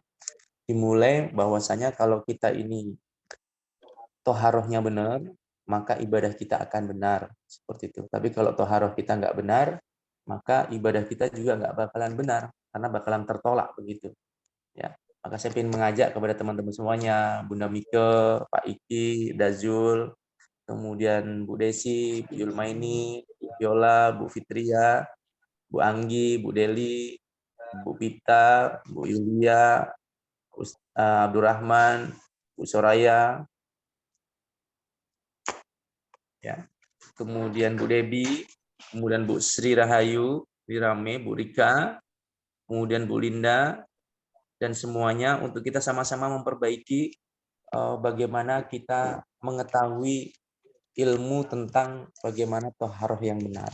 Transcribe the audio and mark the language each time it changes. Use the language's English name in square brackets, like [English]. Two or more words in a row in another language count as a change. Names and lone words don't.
[Indonesian] Dimulai bahwasanya kalau kita ini toharohnya benar, maka ibadah kita akan benar seperti itu. Tapi kalau toharoh kita nggak benar, maka ibadah kita juga nggak bakalan benar, karena bakalan tertolak begitu. Ya, maka saya ingin mengajak kepada teman-teman semuanya, Bunda Mike, Pak Iki, Dazul, kemudian Bu Desi, Bu Yulmaini, Bu Viola, Bu Fitria, Bu Anggi, Bu Deli, Bu Pita, Bu Yulia, Abdurrahman, Bu Soraya, ya. Kemudian Bu Debi, kemudian Bu Sri Rahayu, Rame, Bu Rika, kemudian Bu Linda, dan semuanya untuk kita sama-sama memperbaiki bagaimana kita mengetahui ilmu tentang bagaimana toharoh yang benar.